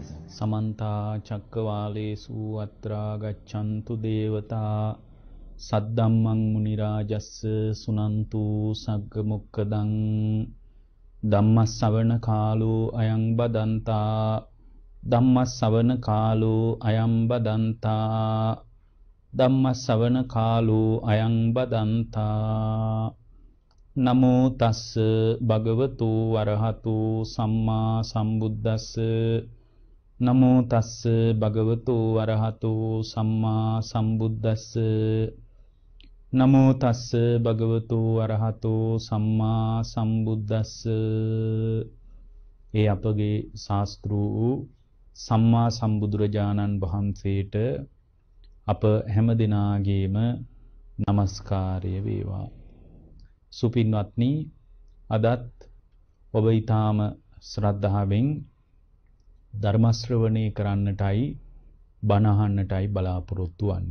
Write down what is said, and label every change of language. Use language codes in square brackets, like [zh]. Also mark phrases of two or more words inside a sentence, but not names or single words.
[pi] समन्ता चक्रवालेषु अत्रा गच्छन्तु देवता सद्धम्मं मुनिराजस्य सुनन्तु सग्गमुक्खदं धम्मश्रवण कालो अयं बदन्ता धम्मश्रवण कालो अयं बदन्ता ධම්මස්සවන කාලෝ අයං බදන්තා නමෝ තස්ස භගවතු වරහතු සම්මා සම්බුද්දස්ස නමෝ තස්ස භගවතු වරහතු සම්මා සම්බුද්දස්ස නමෝ තස්ස භගවතු වරහතු සම්මා සම්බුද්දස්ස [si] ඒ අපගේ ශාස්ත්‍රූ සම්මා සම්බුදුරජාණන් වහන්සේට අප හැම දිනාගේම নমස්කාරය වේවා. සුපින්වත්නි, අදත් ඔබ ඊටාම ශ්‍රද්ධාවෙන් ධර්ම ශ්‍රවණය කරන්නටයි බණ අහන්නටයි බලාපොරොත්තු වෙන්නේ.